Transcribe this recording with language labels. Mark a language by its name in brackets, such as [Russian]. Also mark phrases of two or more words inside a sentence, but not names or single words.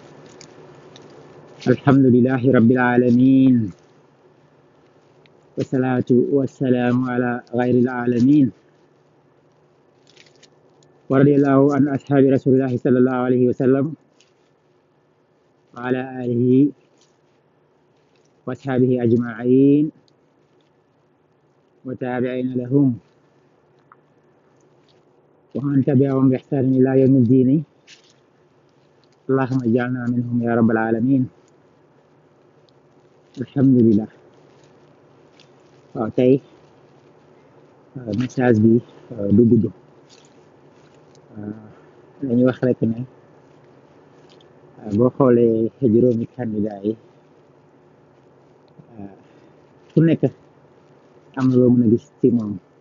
[Arabic] الحمد لله رب العالمين، والصلاة والسلام على غير العالمين، ورضي الله عن أصحاب رسول الله صلى الله عليه وسلم وعلى آله وأصحابه أجمعين وتابعين لهم ومن تبعهم بإحسان إلى يوم الدين. اللهم اجعلنا منهم يا رب العالمين. alhamdulillah. [Wolof] waaw tey message bi du gudd, dañuy wax rek ne boo xoolee juróomi candidat yi ku nekk am na loo mën a gis ci moom.